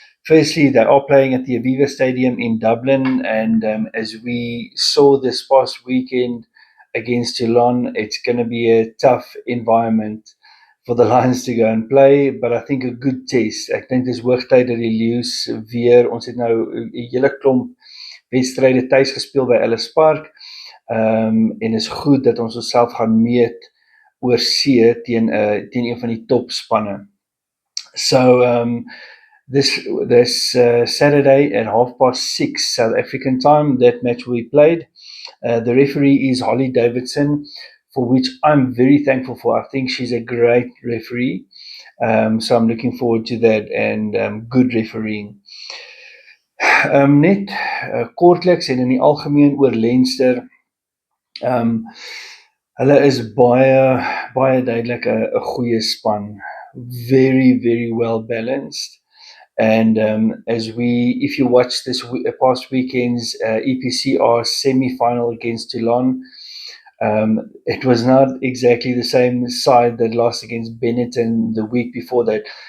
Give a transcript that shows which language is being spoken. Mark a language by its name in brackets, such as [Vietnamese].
[English] Firstly, they are playing at the Aviva Stadium in Dublin, and as we saw this past weekend against Toulon, it's going to be a tough environment for the Lions to go and play, but I think a good test. [Afrikaans] Ek dink dis hoogtyd dat die Leeu's weer, ons het nou 'n hele klomp wedstryde tuis gespeel by Ellis Park, en is goed dat ons onsself gaan meet oor see teen een van die topspanne. [English] So this Saturday at 6:30 South African time, that match will be played. The referee is Holly Davidson, for which I'm very thankful for. I think she's a great referee. So I'm looking forward to that and good refereeing. [Afrikaans] Net kortliks en in die algemeen oor Leinster. Hulle is baie duidelik 'n goeie span. [English] Very well balanced. And if you watch this past weekend's EPCR semi-final against Toulon, it was not exactly the same side that lost against Benetton the week before that.